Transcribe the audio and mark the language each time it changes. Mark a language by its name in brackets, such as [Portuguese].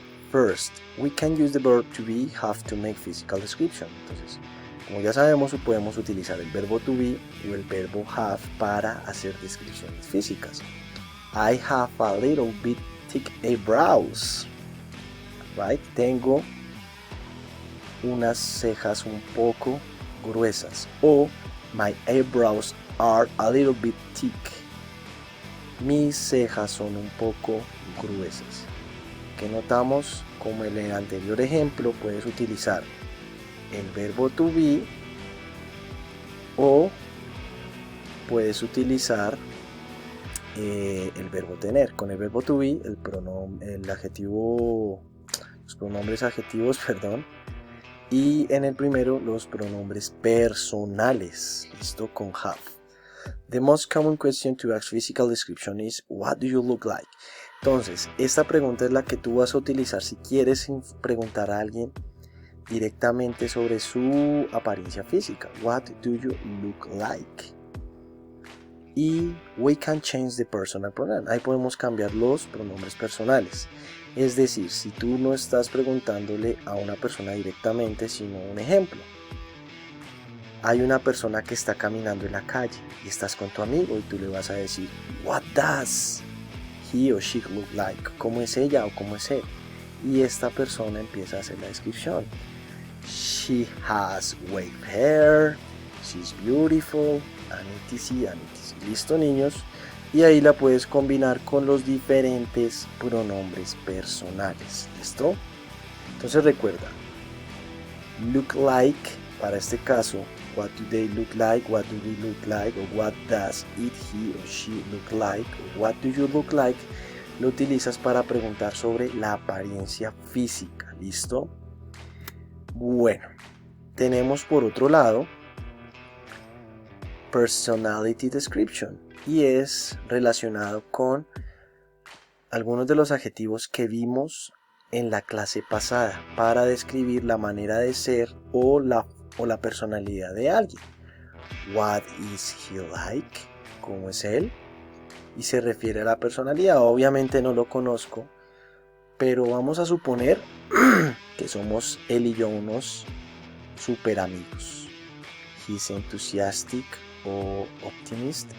[English] First, we can use the verb to be, have to make physical description. [Spanish] Entonces, como ya sabemos, podemos utilizar el verbo to be o el verbo have para hacer descripciones físicas. [English] I have a little bit thick eyebrows. Right? [Spanish] Tengo unas cejas un poco gruesas. [English] O my eyebrows are a little bit thick. [Spanish] Mis cejas son un poco gruesas. Que notamos, como en el anterior ejemplo, puedes utilizar el verbo to be o puedes utilizar el verbo tener. Con el verbo to be, los pronombres adjetivos, y en el primero los pronombres personales. ¿Listo? Con have. [English] The most common question to ask physical description is what do you look like? [Spanish] Entonces, esta pregunta es la que tú vas a utilizar si quieres preguntar a alguien directamente sobre su apariencia física. [English] What do you look like? Y we can change the personal pronoun. [Spanish] Ahí podemos cambiar los pronombres personales. Es decir, si tú no estás preguntándole a una persona directamente, sino un ejemplo. Hay una persona que está caminando en la calle y estás con tu amigo y tú le vas a decir, [English] what does he or she look like? [Spanish] ¿Cómo es ella o cómo es él? Y esta persona empieza a hacer la descripción. [English] She has wavy hair, she's beautiful, and etc. [Spanish] ¿Listo, niños? Y ahí la puedes combinar con los diferentes pronombres personales. ¿Listo? Entonces recuerda, [English] look like, [Spanish] para este caso, [English] what do they look like, what do we look like, o what does it, he or she look like, o what do you look like, [Spanish] lo utilizas para preguntar sobre la apariencia física. ¿Listo? Bueno, tenemos por otro lado personality description y es relacionado con algunos de los adjetivos que vimos en la clase pasada para describir la manera de ser o la personalidad de alguien. [English] What is he like? [Spanish] ¿Cómo es él? Y se refiere a la personalidad. Obviamente no lo conozco, pero vamos a suponer que somos él y yo unos super amigos. [English] He's enthusiastic o optimist.